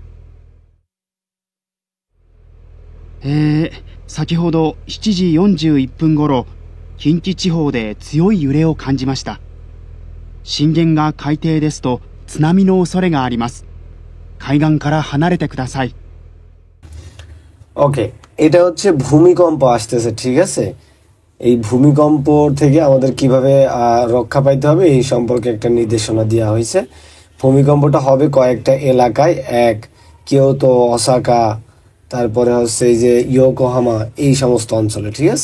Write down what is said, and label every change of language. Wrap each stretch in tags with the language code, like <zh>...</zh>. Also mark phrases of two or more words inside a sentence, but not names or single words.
<ja>先ほど7時41分ごろ、近畿地方で強い揺れを感じました。震源が海底ですと津波の恐れがあります。海岸から離れてください。</ja> <bn>ওকে, এটা হচ্ছে ভূমিকম্প আসতেছে, ঠিক আছে? এই ভূমিকম্প থেকে আমাদের কিভাবে রক্ষা পাইতে হবে এই সম্পর্কে একটা নির্দেশনা দেওয়া হয়েছে। ভূমিকম্পটা হবে কয়েকটা এলাকায়, এক কিয়োতো, ওসাকা, তারপরে হচ্ছে এই যে ইয়োকোহামা, এই সমস্ত অঞ্চলে, ঠিক আছে?</bn>